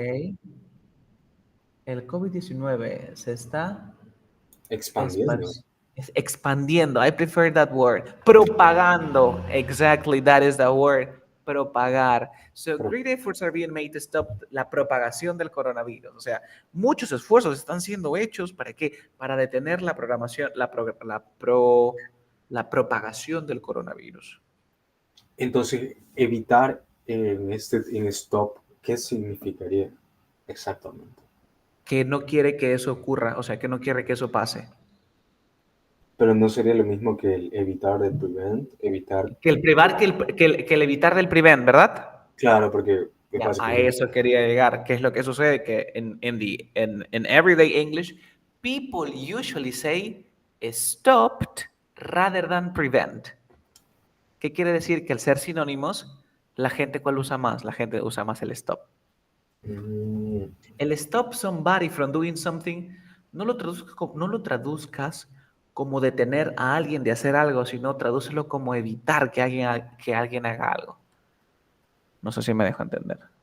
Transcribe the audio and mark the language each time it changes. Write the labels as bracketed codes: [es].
[es] okay, el COVID-19 se está expandiendo. [en] expandiendo. I prefer that word. Propagando. Exactly, that is the word. [es] Propagar. So Pero [en] great efforts are being made to stop [es] la propagación del coronavirus. O sea, muchos esfuerzos están siendo hechos para qué? Para detener la programación, la propagación del coronavirus. entonces, evitar en stop, ¿qué significaría exactamente? Que no quiere que eso ocurra, o sea, que no quiere que eso pase. Pero no sería lo mismo que el evitar del prevent, evitar, Que el privar, que el evitar del prevent, ¿verdad? claro, porque es Ya, a básicamente, eso quería llegar. ¿Qué es lo que sucede? Que en [en] everyday English, people usually say stopped rather than prevent. [es] ¿Qué quiere decir? Que al ser sinónimos, la gente, ¿cuál usa más? La gente usa más el stop. Mm, El stop somebody from doing something, no lo traduzcas como detener a alguien de hacer algo, sino tradúcelo como evitar que alguien haga algo. No sé si me dejo entender.